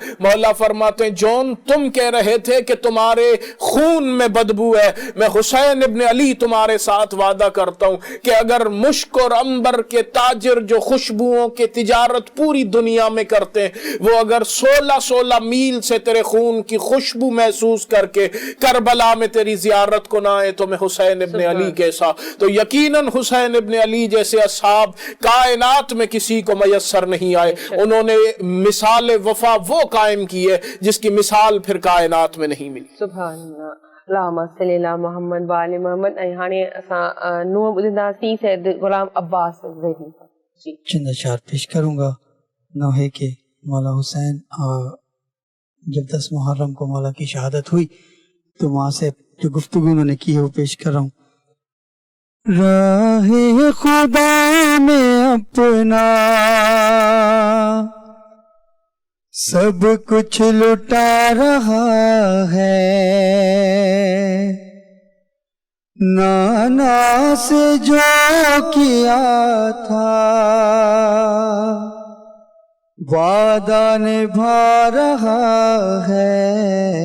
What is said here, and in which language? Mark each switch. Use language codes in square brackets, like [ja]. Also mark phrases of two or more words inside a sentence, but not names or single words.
[ur] مولا فرماتے ہیں جون تم کہہ رہے تھے کہ تمہارے خون میں بدبو ہے, میں حسین ابن علی تمہارے ساتھ وعدہ کرتا ہوں کہ اگر مشک اور عنبر کے تاجر جو خوشبوؤں کی تجارت پوری دنیا میں کرتے ہیں وہ اگر 16 میل سے تیرے خون کی خوشبو محسوس کر کے کربلا میں تیری زیارت کو نہ آئے تو میں حسین ابن علی کیسا. تو یقیناً حسین ابن علی جیسے اصحاب کائنات میں کسی کو میسر نہیں آئے. انہوں نے مثال وفا وہ قائم کی ہے جس کی مثال پھر کائنات میں نہیں ملی. [ar] سبحان اللہ. اللہم صلی اللہ محمد وآل محمد. [sd] ऐं हाणे असां नूंहं ॿुधंदासीं सैयद गुलाम अब्बास ज़हनी. [ur] जी چند اشعار پیش کروں گا. نوحے کے مولا حسین جب 10 محرم کو مولا کی شہادت ہوئی تو وہاں سے جو گفتگو انہوں نے کی ہے وہ پیش کر رہا ہوں. راہِ خدا میں اپنا سب کچھ لٹا رہا ہے، نانا سے جو کیا تھا وعدہ نبھا رہا ہے.